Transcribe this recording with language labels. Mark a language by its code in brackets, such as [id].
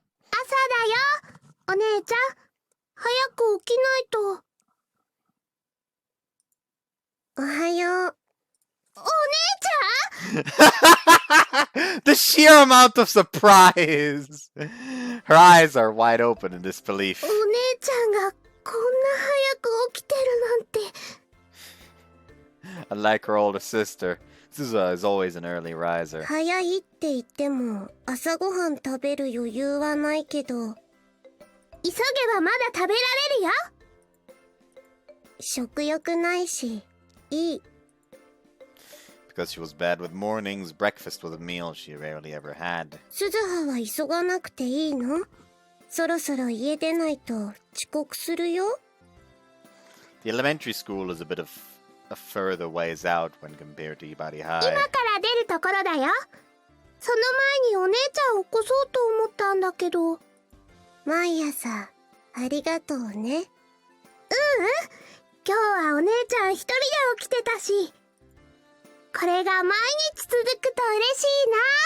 [ja] 朝だよ、お姉ちゃん。早く起きないと。おはよう。お姉ちゃん [en] The sheer amount of surprise! Her eyes are wide open in disbelief. [ja] お姉ちゃんがこんな早く起きてるなんて。 [en] Unlike her older sister, Suza is always an early riser. [ja] 早いって言っても朝ごはん食べる余裕はないけど。急げばまだ食べられるよ。食欲ないし、いい。 [en] Because she was bad with mornings, breakfast was a meal she rarely ever had. [ja] 鈴葉は急がなくていいの？そろそろ家出ないと遅刻するよ。 [en] The elementary school is a bit of a further ways out when compared to Ibari High. [ja] 今から出るところだよ。その前にお姉ちゃんを起こそうと思ったんだけど。毎朝ありがとうね。うんうん。今日はお姉ちゃん一人で起きてたし。これが毎日続くと嬉しいな。